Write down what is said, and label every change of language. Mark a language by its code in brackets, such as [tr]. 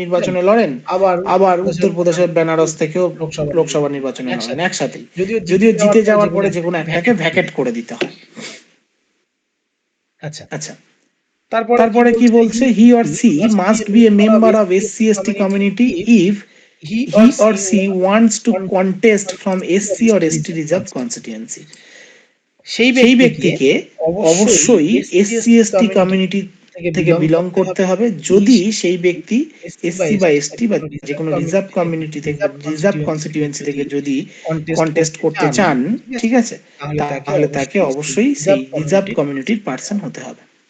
[bn] নির্বাচনে লড়েন, আবার উত্তরপ্রদেশের বেনারস থেকেও লোকসভা লোকসভা নির্বাচনে লড়েন একসাথেই, যদিও যদিও জিতে যাওয়ার পরে যে কোনো একটাকে ভ্যাকেট করে দিতে হয়। আচ্ছা, আচ্ছা, তারপরে তারপরে কি বলছে, [en] He or she must be a member of SC/ST community if he he or she wants to contest from SC or ST reserved constituency. [bn] সেই ব্যক্তিকে অবশ্যই SC/ST কমিউনিটি থেকে বিলং করতে হবে যদি সেই ব্যক্তি SC বা ST বা যে কোনো রিজার্ভ কমিউনিটি থেকে, রিজার্ভ কনস্টিটিউয়েন্সি থেকে যদি কন্টেস্ট করতে চান, ঠিক আছে, তাহলে তাকে অবশ্যই সেই রিজার্ভ কমিউনিটির পার্সন হতে হবে।